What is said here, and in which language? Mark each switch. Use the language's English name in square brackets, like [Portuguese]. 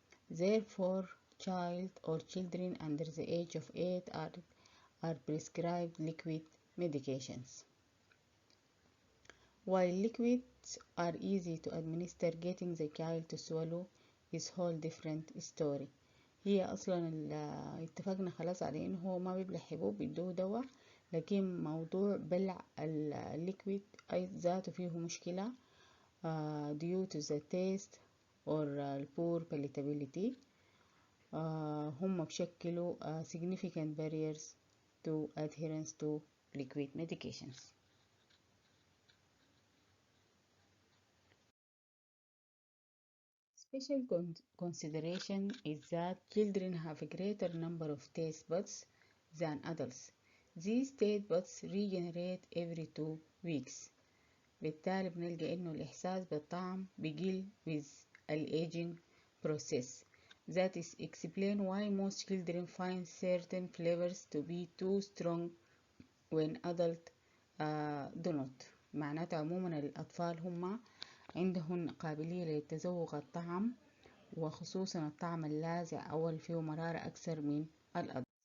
[English] Therefore, child or children under the age of 8 are prescribed liquid medications. While liquids are easy to administer, getting the child to swallow is whole different story. [Arabic] هي أصلا اتفقنا خلاص على إنه هو ما بيبلع حبوب بيدوه دواء, لكن موضوع بلع الليكويد أي ذاته فيه مشكلة [English] due to the taste or poor palatability. [Arabic] هم بشكلوا [English] significant barriers to adherence to liquid medications. Special consideration is that children have a greater number of taste buds than adults. These taste buds regenerate every 2 weeks. [Arabic] بالتالي بنلقى إنه الإحساس بالطعم بيقل [English] with the aging process. That is explain why most children find certain flavors to be too strong when adults do not. [Arabic] معناته عموما الأطفال هم عندهم قابلية لتذوق الطعم, وخصوصا الطعم اللاذع أو اللي فيه مرارة أكثر من الأطفال.